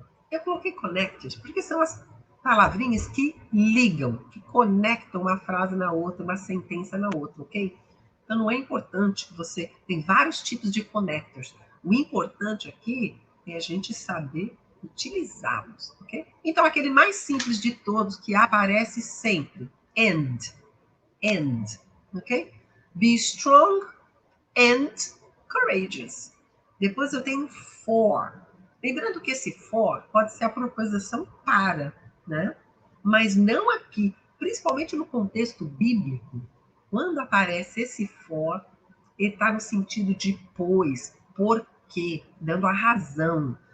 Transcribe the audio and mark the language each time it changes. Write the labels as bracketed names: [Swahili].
[Portuguese] Eu coloquei connectors porque são as palavrinhas que ligam, que conectam uma frase na outra, uma sentença na outra, ok? Então não é importante que você... Tem vários tipos de connectors. O importante aqui é a gente saber utilizá-los, ok? Então aquele mais simples de todos que aparece sempre. [English] And. And. Ok? Be strong and courageous. [Portuguese] Depois eu tenho for. Lembrando que esse for pode ser a proposição para, né? Mas não aqui, principalmente no contexto bíblico. Quando aparece esse for, ele está no sentido de pois, porque, dando a razão.